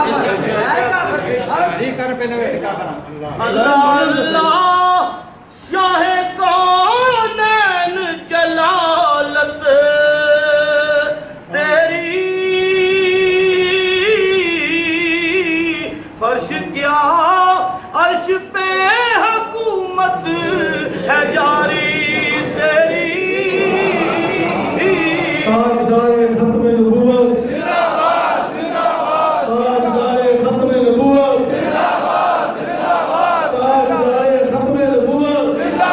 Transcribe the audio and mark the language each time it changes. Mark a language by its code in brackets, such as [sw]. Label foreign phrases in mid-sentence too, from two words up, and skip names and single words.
[ur] اللہ اللہ شاہ کونین جلالت تیری فرش کیا عرش پہ حکومت ہے جاری تیری تاجدار ختم نبوت زندہ باد زندہ باد تاجدار ختم نبوت زندہ باد زندہ باد تاجدار ختم نبوت زندہ